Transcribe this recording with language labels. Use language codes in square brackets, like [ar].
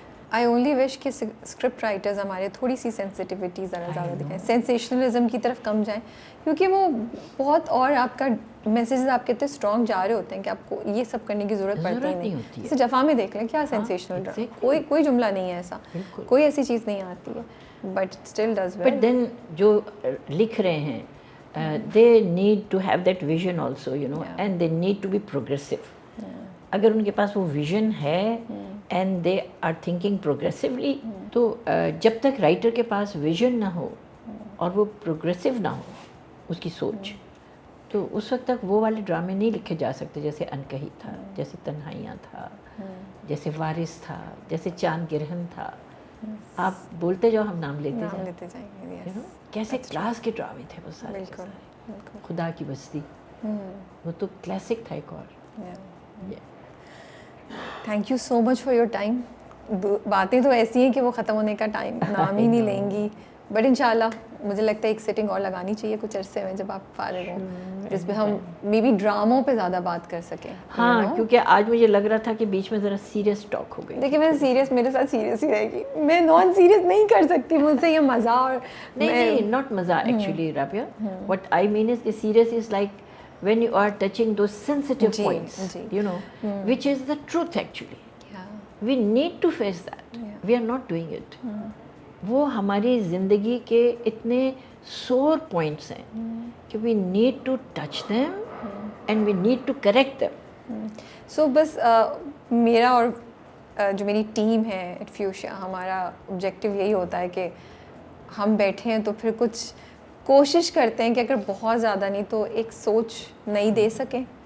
[ur] I only وش کہ script writers ہمارے تھوڑی سی سینسٹیوٹی ذرا زیادہ دکھائیں, سینسیشنلزم کی طرف کم جائیں, کیونکہ وہ بہت, اور آپ کا میسیجز آپ کے اتنے اسٹرانگ جا رہے ہوتے ہیں کہ آپ کو یہ سب کرنے کی ضرورت پڑتی نہیں. جیسے جفا میں دیکھ لیں کیا سینسیشنل, کوئی جملہ نہیں ہے ایسا, کوئی ایسی چیز نہیں آتی ہے, [en] But still does well. But then [ur] جو لکھ رہے ہیں [en] they need to have that vision also, you know, and they need to be progressive. [ur] اگر ان کے پاس وہ ویژن ہے [en] and they are thinking progressively, [ur] تو جب تک رائٹر کے پاس ویژن نہ ہو اور وہ پروگریسو نہ ہو اس کی سوچ, تو اس وقت تک وہ والے ڈرامے نہیں لکھے جا سکتے جیسے انکہی تھا, جیسے تنہائیاں تھا, جیسے وارث تھا, جیسے چاند گرہن تھا. آپ بولتے جاؤ, ہم نام لیتے جائیں گے. کیسے کلاس کے ڈرامے تھے وہ سارے, خدا کی بستی, وہ تو کلاسک تھا ایک اور. [en] Thank you so much for your time. [ur] باتیں تو ایسی ہیں کہ وہ ختم ہونے کا ٹائم نام ہی نہیں لیں گی, بٹ انشاءاللہ مجھے لگتا ہے ایک سیٹنگ اور لگانی چاہیے کچھ عرصے میں جب آپ فارغ ہوں, جس پہ ہم مے بی ڈراموں پہ زیادہ بات کر سکیں. ہاں, کیونکہ آج مجھے لگ رہا تھا کہ بیچ میں ذرا سیریس ٹاک ہو گئی. دیکھیے میں سیریس, میرے ساتھ سیریس ہی رہے گی, میں نان سیریس نہیں کر سکتی, مجھ سے یہ مزہ اور [en] نہیں, ناٹ مزہ actually Rabia, what I mean is کہ serious is like when you are touching those sensitive points, you know, which is the truth actually. We need to face that. We are not doing it. [ur] وہ ہماری زندگی کے اتنے [en] sore points [ur] ہیں کہ [en] we need to touch them and we need to correct them. [ur] So بس میرا اور جو میری ٹیم ہے ایٹ فیوشیا, ہمارا آبجیکٹیو یہی ہوتا ہے کہ ہم بیٹھے ہیں تو پھر کچھ کوشش کرتے ہیں کہ اگر بہت زیادہ نہیں تو ایک سوچ نئی دے سکیں.